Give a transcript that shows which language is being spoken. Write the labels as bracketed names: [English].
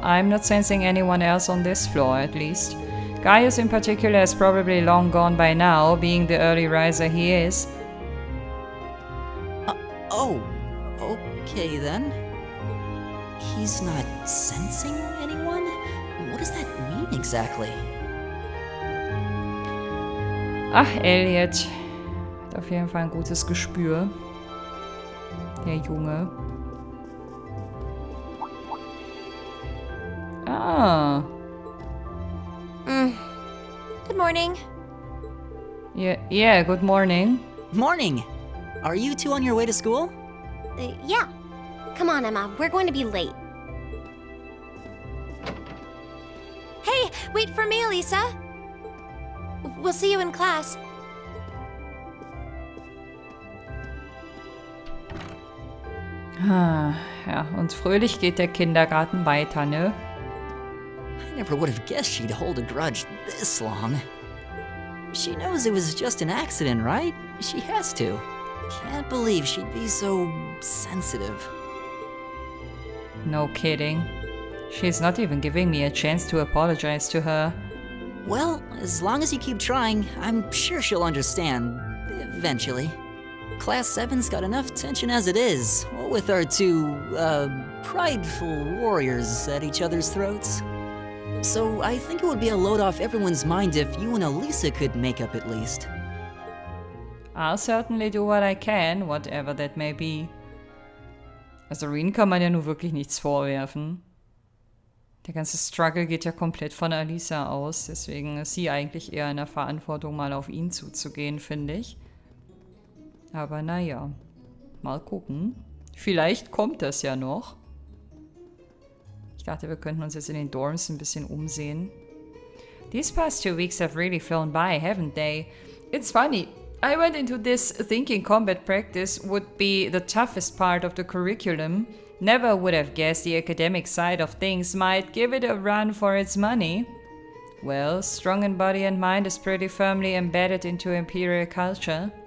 [English] I'm not sensing anyone else on this floor, at least. Gaius in particular is probably long gone by now, being the early riser he is. Oh, okay then. He's not sensing anyone? What does that mean exactly? [German] Ach, Elliot. Hat auf jeden Fall ein gutes Gespür. Der Junge. Ah. [English] Good morning. Yeah, good morning. Morning! Are you two on your way to school? Yeah. Come on, Emma. We're going to be late. Hey, Wait for me, Elisa. We'll see you in class. [German] Ja, und fröhlich geht der Kindergarten weiter, ne? [English] I never would have guessed she'd hold a grudge this long. She knows it was just an accident, right? She has to. Can't believe she'd be so sensitive. No kidding. She's not even giving me a chance to apologize to her. Well, as long as you keep trying, I'm sure she'll understand. Eventually. Class 7's got enough tension as it is, with our two, prideful warriors at each other's throats. So I think it would be a load off everyone's mind if you and Elisa could make up at least. I'll certainly do what I can, whatever that may be. [German] Also Rin kann man ja nun wirklich nichts vorwerfen. Der ganze Struggle geht ja komplett von Elisa aus, deswegen ist sie eigentlich eher in der Verantwortung, mal auf ihn zuzugehen, finde ich. Aber naja, mal gucken. Vielleicht kommt das ja noch. Ich dachte, wir könnten uns jetzt in den Dorms ein bisschen umsehen. [English] These past 2 weeks have really flown by, haven't they? It's funny. I went into this thinking combat practice would be the toughest part of the curriculum. Never would have guessed the academic side of things might give it a run for its money. Well, strong in body and mind is pretty firmly embedded into Imperial culture.